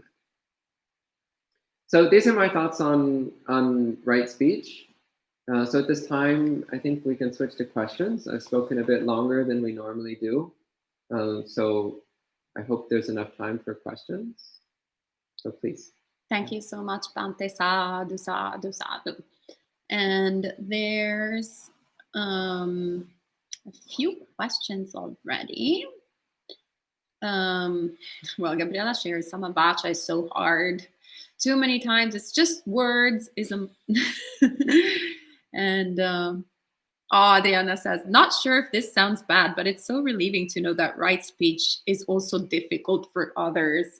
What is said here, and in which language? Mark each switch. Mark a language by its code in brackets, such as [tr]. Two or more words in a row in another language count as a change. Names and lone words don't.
[en] So these are my thoughts on right speech. So at this time, I think we can switch to questions. I've spoken a bit longer than we normally do. So I hope there's enough time for questions. So please. Thank you so much, [pi] Bante. Sadhu, sadhu, sadhu. [en] And there's a few questions already. Well, Gabriela shares Samavacha is so hard. Too many times it's just words. And Diana says, not sure if this sounds bad, but it's so relieving to know that right speech is also difficult for others.